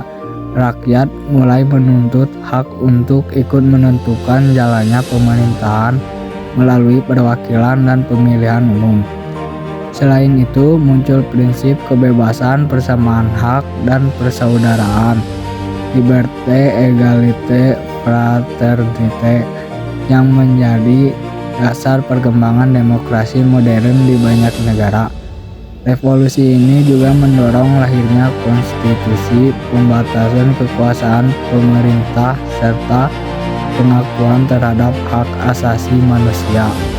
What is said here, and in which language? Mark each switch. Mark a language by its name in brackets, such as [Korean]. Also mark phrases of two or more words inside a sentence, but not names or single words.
[Indonesian] Rakyat mulai menuntut hak untuk ikut menentukan jalannya pemerintahan melalui perwakilan dan pemilihan umum. Selain itu, muncul prinsip kebebasan, persamaan hak, dan persaudaraan. [French] Liberté, égalité, fraternité [Indonesian] yang menjadi dasar perkembangan demokrasi modern di banyak negara. Revolusi ini juga mendorong lahirnya konstitusi, pembatasan kekuasaan pemerintah, serta pengakuan terhadap hak asasi manusia.